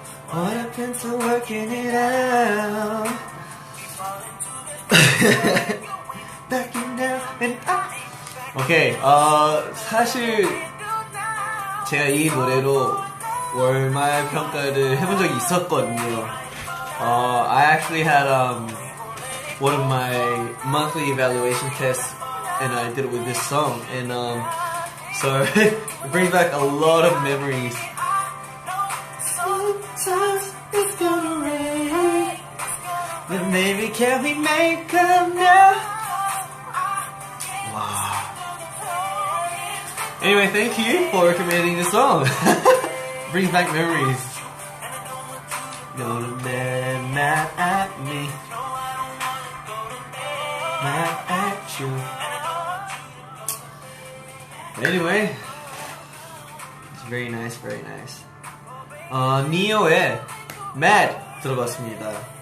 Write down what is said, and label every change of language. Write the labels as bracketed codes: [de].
[en] What happened to working it out? Backing down and up. [ko] 오케이, 사실 제가 이 노래로 월말 평가를 해본 적이 있었거든요. [en] I actually had one of my monthly evaluation tests, and I did it with this song, and so it brings back a lot of memories. Sometimes it's gonna rain, but maybe can we make up now? Wow. Anyway, thank you for recommending this song. Brings back memories. Go to bed mad at me, mad at you. Anyway, it's very nice, very nice. [ko] 니오의 Mad 들어봤습니다.